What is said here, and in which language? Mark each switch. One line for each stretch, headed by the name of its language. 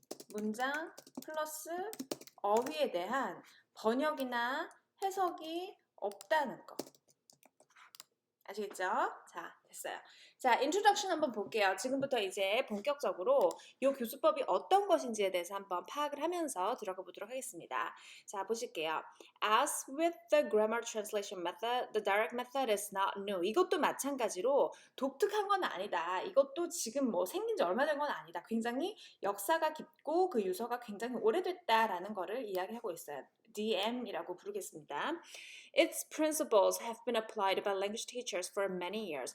Korean: 문장 플러스 어휘에 대한 번역이나 해석이 없다는 거. 아시겠죠? 자, 됐어요. 자, 인트로덕션 한번 볼게요. 지금부터 이제 본격적으로 이 교수법이 어떤 것인지에 대해서 한번 파악을 하면서 들어가 보도록 하겠습니다. 자, 보실게요.
English: As with the grammar translation method, the direct method is not new.
Korean: 이것도 마찬가지로 독특한 건 아니다. 이것도 지금 뭐 생긴 지 얼마 된 건 아니다. 굉장히 역사가 깊고 그 유서가 굉장히 오래됐다라는 거를 이야기하고 있어요. DM이라고 부르겠습니다.
English: Its principles have been applied by language teachers for many years.